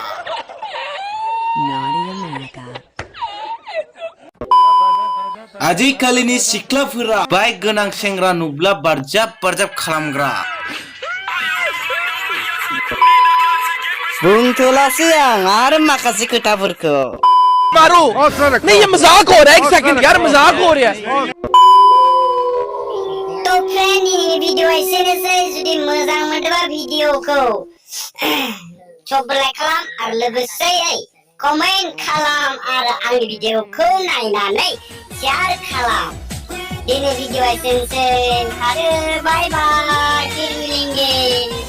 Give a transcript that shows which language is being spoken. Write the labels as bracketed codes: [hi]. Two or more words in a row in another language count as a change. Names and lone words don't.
[brx] आजिखालिनि सिख्लाफोरा बाइक गोनां सेंग्रा नुब्ला बारजाब बारजाब खालामग्रा। बुंथ'लासै आं आरो माखासे खोथाफोरखौ। [hi] मारो नहीं, ये मजाक हो रहा है। एक सेकंड यार, मजाक हो रहा है। तो फ्रेंड, [brx] ini video एसेनोसै। जुदि मोजां मोनदोंबा भिडिअखौ सबलाइक खालाम आरो लोगोसेयै कमेन्ट खालाम आरो आंनि भिडिअखौ नायनानै शेयार खालाम। दिनै भिडिअ एसेनोसै। आरो [en] bye bye, [hi] फिर मिलेंगे।